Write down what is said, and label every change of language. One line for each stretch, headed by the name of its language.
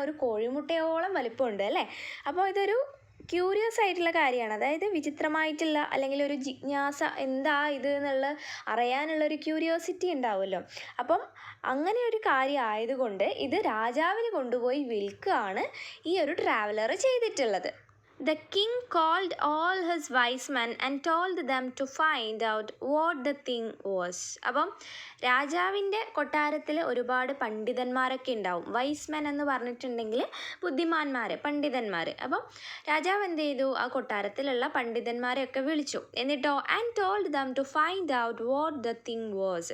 Malayalam: ഒരു കോഴിമുട്ടയോളം വലിപ്പമുണ്ട് അല്ലേ? അപ്പോൾ ഇതൊരു ക്യൂരിയസ് ആയിട്ടുള്ള കാര്യമാണ്. അതായത് വിചിത്രമായിട്ടുള്ള അല്ലെങ്കിൽ ഒരു ജിജ്ഞാസ, എന്താ ഇത് എന്നുള്ള അറിയാനുള്ളൊരു ക്യൂരിയോസിറ്റി ഉണ്ടാവുമല്ലോ. അപ്പം അങ്ങനെ ഒരു കാര്യം ആയതുകൊണ്ട് ഇത് രാജാവിന് കൊണ്ടുപോയി വിൽക്കുകയാണ് ഈ ഒരു ട്രാവലർ ചെയ്തിട്ടുള്ളത്.
English: The king called all his wise men and told them to find out what the thing was.
Malayalam: അപ്പം രാജാവിൻ്റെ കൊട്ടാരത്തിൽ ഒരുപാട് പണ്ഡിതന്മാരൊക്കെ ഉണ്ടാവും. വൈസ് മെൻ എന്ന് പറഞ്ഞിട്ടുണ്ടെങ്കിൽ ബുദ്ധിമാന്മാർ, പണ്ഡിതന്മാർ. അപ്പം രാജാവ് എന്ത് ചെയ്തു, ആ കൊട്ടാരത്തിലുള്ള പണ്ഡിതന്മാരെയൊക്കെ വിളിച്ചു. എന്നിട്ടോ
English: And told them to find out what the thing was.